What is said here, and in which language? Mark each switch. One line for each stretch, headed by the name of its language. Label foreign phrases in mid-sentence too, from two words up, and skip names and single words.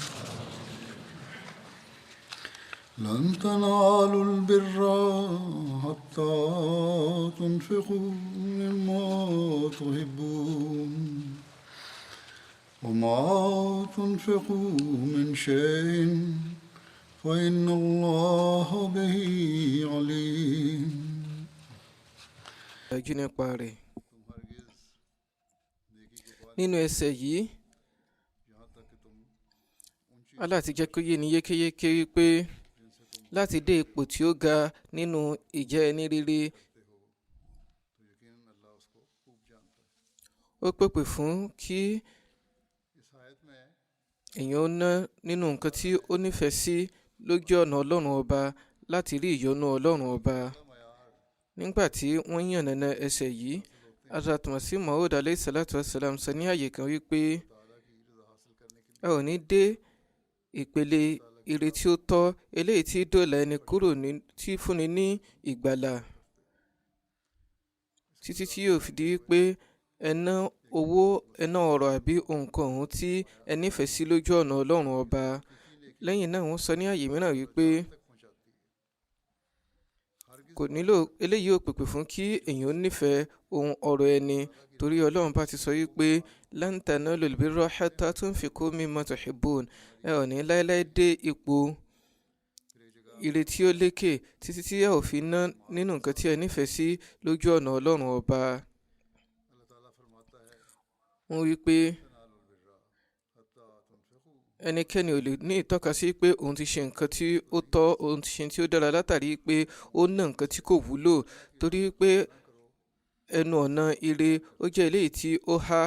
Arabic: لن تنالوا البر حتى تنفقوا مما تحبون وما تنفقوا من شيء فإن الله به عليم.
Yoruba: nínú ẹsẹ̀ yìí Allah ti jẹ́ kó yé ni yékéyéké wípé láti dé ipò tí ó ga nínú ìjẹ́ ẹni rere ó pèpè fún kí èèyàn ó ná nínú nǹkan tí ó nífẹ̀ẹ́ sí lójú ọ̀nà Ọlọ́run ọba láti rí ìyọ́nú Ọlọ́run ọba. Nígbà tí wọ́n yànnàná ẹsẹ̀ yìí, Hazrat Masih Maud
Arabic: عليه الصلاة والسلام
Yoruba: sọ ní àyè kan wípé ẹ ò ní dé ìpele ire tí ó tọ́ eléyìí tí dóòlà ẹni kúrò tí fúnni ní ìgbàlà títí tí yóò fi di wípé ẹ ná owó, ẹ ná ọrọ̀ àbí nǹkan ọ̀hún tí ẹ nífẹ̀ẹ́ sí lójú ọ̀nà Ọlọ́run ọba. Lẹ́yìn náà wọ́n sọ ní àyè mìíràn wípé kò nílò eléyìí ò pèpè fún kí èèyàn nífẹ̀ẹ́ ohun ọ̀rọ̀ ẹni, torí Ọlọ́run bá ti sọ wípé
Arabic: لن تنالوا البر حتى تنفقوا مما تحبون,
Yoruba: ẹ ò ní láéláé dé ipò ire tí ó lékè títí tí ẹ ò fi ná nínú nǹkan tí ẹ nífẹ̀ẹ́ sí lójú ọ̀nà Ọlọ́run ọba. Wọ́n wí pé ẹnikẹ́ni ò lè ní ìtọ́ka sí pé òun ti ṣe nǹkan tí ó tọ́, òun ti ṣe tí ó dára látàrí pé ó ná nǹkan tí kò wúlò, torí pé ẹnu ọ̀nà ire ó jẹ́ eléyìí tí ó há.